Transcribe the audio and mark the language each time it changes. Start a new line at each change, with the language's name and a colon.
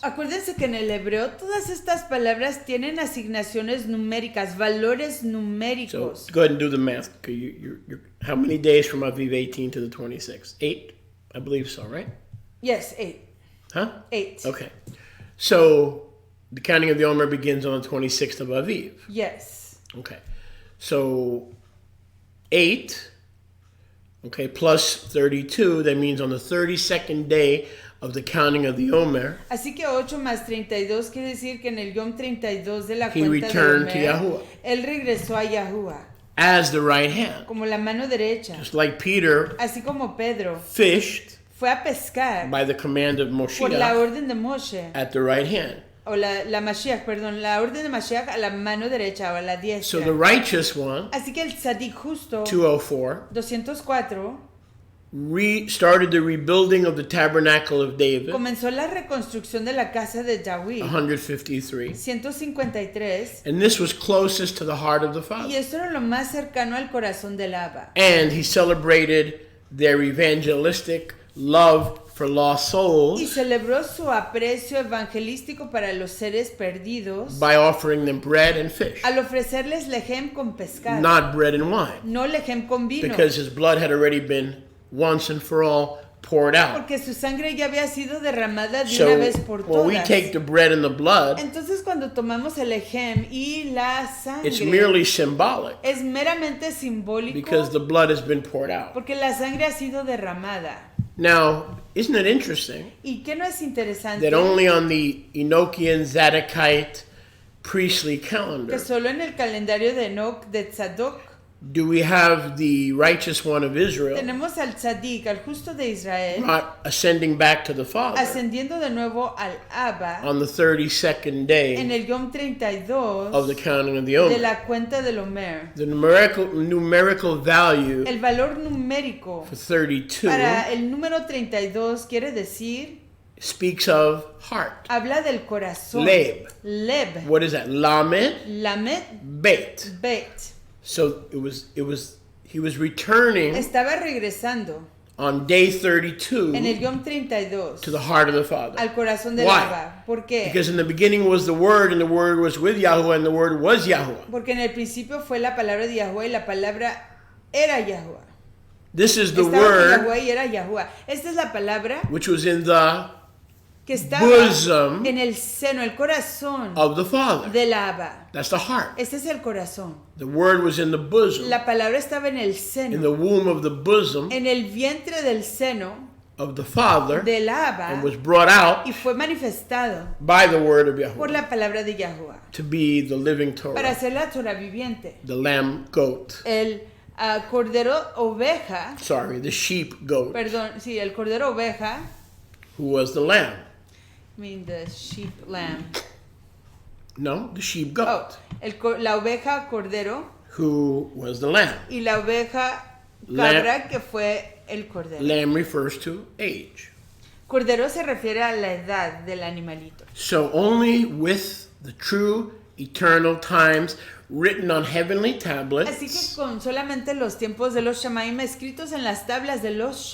Spanish: Acuérdense que en el hebreo todas estas palabras tienen asignaciones numéricas, valores
English: So
Spanish: numéricos.
English: go ahead and do the math. Okay, you're, how many days from Aviv 18 to the 26th? 8? I believe so, right? Yes, 8. Huh? 8. Okay. So the counting of the Omer begins on the 26th of Aviv. Yes. Okay. So 8, okay, plus 32, that means on the 32nd day of the counting of the Omer,
Spanish: Así que 8 más 32 quiere decir que en el Yom 32 de la
English: he
Spanish: cuenta
English: returned
Spanish: de
English: to
Spanish: Omer,
English: Yahuwah
Spanish: él regresó a Yahuwah
English: as the right hand.
Spanish: como la mano derecha.
English: Just like Peter
Spanish: Así como Pedro
English: fished
Spanish: fue a pescar
English: by the command of
Spanish: por la
English: Moshiach
Spanish: orden de Moshe,
English: at the right hand.
Spanish: o la Mashiach, perdón, la orden de Mashiach a la mano derecha o a la
English: So
Spanish: diestra.
English: the righteous one,
Spanish: Así que el tzadik justo
English: 204,
Spanish: 204
English: started the rebuilding of the tabernacle of David,
Spanish: comenzó la reconstrucción de la casa de David,
English: 153.
Spanish: 153,
English: And this was closest to the heart of the
Spanish: y
English: Father.
Spanish: esto era lo más cercano al corazón del Abba.
English: And he celebrated their evangelistic love for lost
Spanish: Y
English: souls
Spanish: celebró su aprecio evangelístico para los seres perdidos
English: by offering them bread and fish,
Spanish: al ofrecerles lejem con pescado,
English: not bread and wine,
Spanish: no lejem con vino,
English: because his blood had already been once and for all poured out.
Spanish: porque su sangre ya había sido derramada de
English: So
Spanish: una vez por
English: when we
Spanish: todas.
English: take the bread and the blood,
Spanish: Entonces cuando tomamos el lejem y la
English: it's
Spanish: sangre
English: merely symbolic
Spanish: es meramente simbólico
English: because the blood has been poured out.
Spanish: porque la sangre ha sido derramada.
English: Now, isn't it interesting
Spanish: ¿Y qué no es interesante?
English: that only on the Enochian Zadokite priestly
Spanish: Que
English: calendar
Spanish: solo en el calendario de Enoch de Tzadok
English: do we have the righteous one of Israel
Spanish: tenemos al Tzadik, al justo de Israel,
English: not ascending back to the Father
Spanish: ascendiendo de nuevo al Abba
English: on the 32nd
Spanish: en
English: day
Spanish: el Yom 32
English: of the counting of the
Spanish: de
English: Omer?
Spanish: la cuenta del Omer.
English: The numerical value
Spanish: El valor numérico
English: for 32
Spanish: para el número 32 quiere decir,
English: speaks of heart.
Spanish: habla del corazón.
English: Leb.
Spanish: Leb.
English: What is that? Lamed
Spanish: Lamed
English: Bet.
Spanish: Bet.
English: So he was returning
Spanish: Estaba regresando
English: on day 32
Spanish: en el Yom 32
English: to the heart of the Father.
Spanish: al corazón del
English: Why?
Spanish: Abba. ¿Por qué?
English: Because in the beginning was the Word, and the Word was with Yahuwah, and the Word was Yahuwah.
Spanish: Porque en el principio fue la palabra de Yahuwah y la palabra era Yahuwah.
English: This is the
Spanish: Estaba con
English: Word
Spanish: Yahuwah y era Yahuwah. Esta es la palabra
English: which was in the
Spanish: que estaba
English: bosom
Spanish: en el seno, el corazón
English: of the Father.
Spanish: del Abba.
English: That's the heart.
Spanish: Este es el corazón.
English: The Word was in the bosom,
Spanish: La palabra estaba en el
English: in
Spanish: seno,
English: the womb of the bosom
Spanish: en el vientre del seno
English: of the Father,
Spanish: del Abba
English: and was brought out
Spanish: y fue manifestado
English: by the Word of
Spanish: por
English: Yahuwah
Spanish: la palabra de Yahuwah
English: to be the living
Spanish: para
English: Torah,
Spanish: ser la Torah viviente.
English: the lamb goat.
Spanish: El cordero oveja,
English: Sorry, the sheep goat,
Spanish: perdón, sí, el cordero oveja,
English: who was the lamb. I mean the sheep lamb. No, the sheep Oh, goat,
Spanish: la oveja cordero
English: who was the lamb.
Spanish: y la oveja cabra que fue el cordero.
English: Lamb refers to age.
Spanish: Cordero se refiere a la edad del animalito.
English: So only with the true eternal times written on heavenly
Spanish: Así que
English: tablets,
Spanish: con solamente los tiempos de los Shamaim escritos en las tablas de los